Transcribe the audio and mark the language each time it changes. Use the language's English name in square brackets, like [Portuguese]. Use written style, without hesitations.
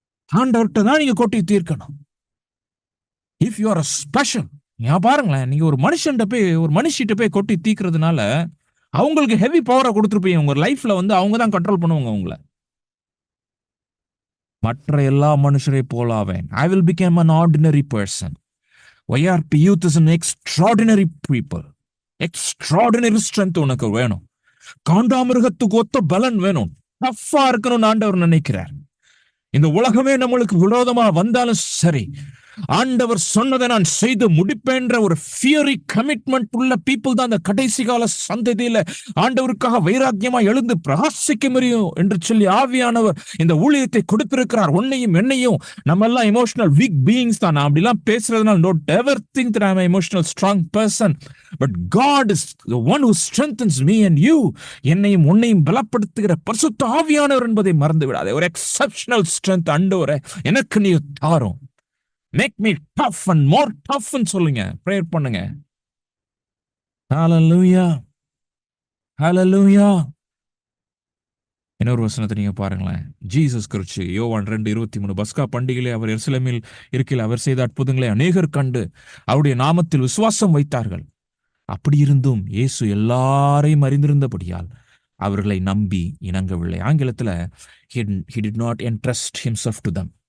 [Tamil] ஆண்டவர்கிட்ட தான் நீங்க கொட்டி தீர்க்கணும். [English] if you are special, [Tamil] ஏன் பாருங்களேன், நீங்க ஒரு மனுஷன்ட்ட போய் ஒரு மனுஷிட்ட போய் கொட்டி தீக்கிறதுனால அவங்களுக்கு ஹெவி பவரை கொடுத்துருப்பீங்க. உங்க லைஃப்ல வந்து அவங்க தான் கண்ட்ரோல் பண்ணுவாங்க உங்களை. மற்ற எல்லா மனுஷரை போலாவேன். [English] I will become an ordinary person. YRP youth is an extraordinary people. Extraordinary strength [Tamil] உனக்கு வேணும். காண்டாமிருகத்துக்கு ஒத்த பலன் வேணும். டஃப்பா இருக்கணும்னு ஆண்டவர் நினைக்கிறார். இந்த உலகமே நம்மளுக்கு விரோதமா வந்தாலும் சரி, ஆண்டவர் சொன்னதை நான் செய்து முடிப்பேன்ற ஒரு ஃபியரி கமிட்மெண்ட் உள்ள பீப்புள் தான் அந்த கடைசி கால சந்ததியில ஆண்டவருக்காக வைராக்கியமா எழுந்து பிரகாசிக்க முடியும் என்று சொல்லி ஆவியானவர் இந்த ஊழியத்தை கொடுத்திருக்கிறார். உன்னையும் என்னையும். நம்ம எல்லாம் எமோஷனல் வீக் பீயிங்ஸ் தான். நான் அப்படிலாம் பேசுறதுனால [English] don't ever think that I am an emotional strong person, but God is the one who strengthens me and you. [Tamil] என்னையும் உன்னையும் பலப்படுத்துகிற பரிசுத்த ஆவியானவர் என்பதை மறந்து விடாதே. ஒரு எக்ஸெப்ஷனல் ஸ்ட்ரென்த் ஆண்டவரே எனக்கு நீ தாரும். [English] Make me tough and more tough [Tamil] ன்னு சொல்லுங்க, பிரேயர் பண்ணுங்க. Hallelujah, hallelujah. இன்னொரு வசனத்தை நீங்க பாருங்களேன். ஜீசஸ் கிறிஸ்து யோவான் 2:23 பஸ்கா பண்டிகையிலே அவர் எருசலேமில் இருக்கையில் அவர் செய்த அற்புதங்களை அநேகர் கண்டு அவருடைய நாமத்தில் விசுவாசம் வைத்தார்கள். அப்படி இருந்தும் இயேசு எல்லாரையும் அறிந்திருந்தபடியால் அவர்களை நம்பி இணங்கவில்லை. ஆங்கிலத்தில் [English] he did not entrust himself to them.